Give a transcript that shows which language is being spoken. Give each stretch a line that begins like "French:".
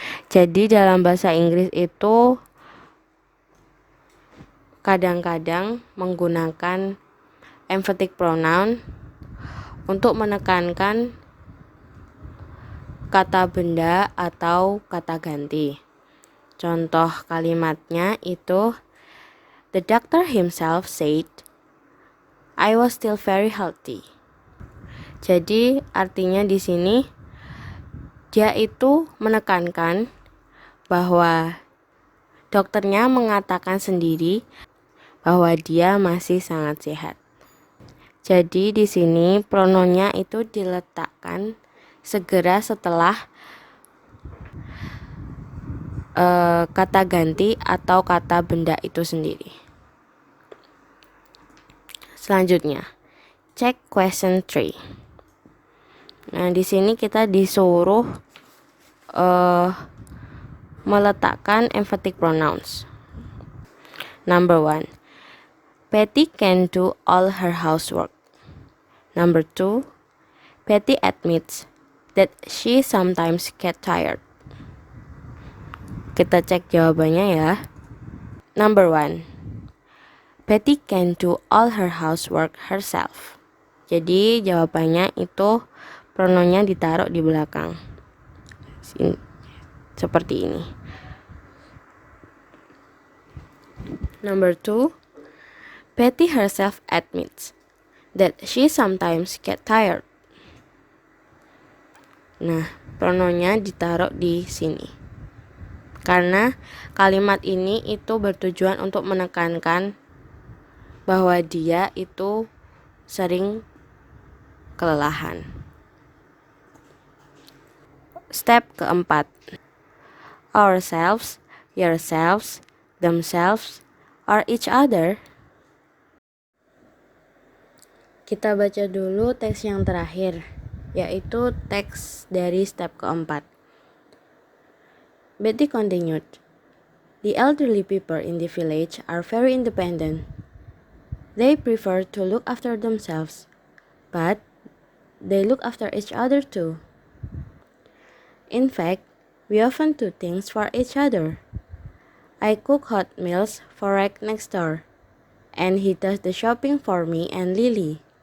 Indonesian: Jadi dalam bahasa Inggris itu kadang-kadang menggunakan emphatic pronoun untuk menekankan kata benda atau kata ganti. Contoh kalimatnya itu,
English: the doctor himself said, I was still very healthy.
Indonesian: Jadi artinya di sini dia itu menekankan bahwa dokternya mengatakan sendiri bahwa dia masih sangat sehat. Jadi di sini pronounnya itu diletakkan segera setelah kata ganti atau kata benda itu sendiri. Selanjutnya,
English: check question 3.
Indonesian: Nah, di sini kita disuruh meletakkan emphatic pronouns.
English: Number 1, Patty can do all her housework. Number 2, Patty admits that she sometimes get tired.
Indonesian: Kita cek jawabannya ya.
English: Number 1, Patty can do all her housework herself.
Indonesian: Jadi jawabannya itu pronounnya ditaruh di belakang. Seperti ini.
English: Number 2, Patty herself admits that she sometimes get tired.
Indonesian: Nah, pronounnya ditaruh di sini. Karena kalimat ini itu bertujuan untuk menekankan bahwa dia itu sering kelelahan. Step keempat.
English: Ourselves, yourselves, themselves, or each other.
Indonesian: Kita baca dulu teks yang terakhir, yaitu teks dari step keempat.
English: Betty continued, the elderly people in the village are very independent. They prefer to look after themselves, but they look after each other too. In fact, we often do things for each other. I cook hot meals for Rick next door, and he does the shopping for me and Lily.